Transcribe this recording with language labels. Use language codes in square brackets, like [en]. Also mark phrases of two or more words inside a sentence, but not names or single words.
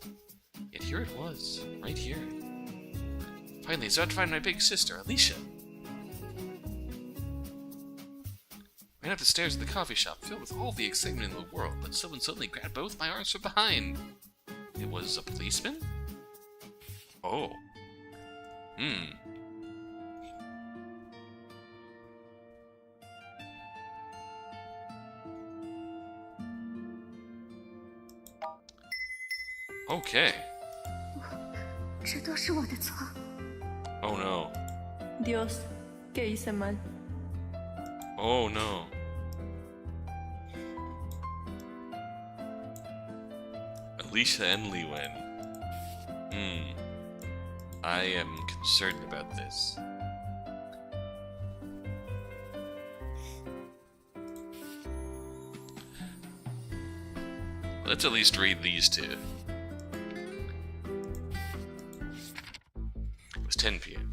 [en] Yet here it was, right here. Finally, I started to find my big sister, Alicia. I ran up the stairs of the coffee shop, filled with all the excitement in the world, but someone suddenly grabbed both my arms from behind. It was a policeman? Oh. Okay. [zh] 这都是我的错。 [en] Oh no. [es] Dios, ¿qué hice mal? [en] Oh no. Alicia and Li Wen. I am concerned about this. Let's at least read these two. It was 10 p.m.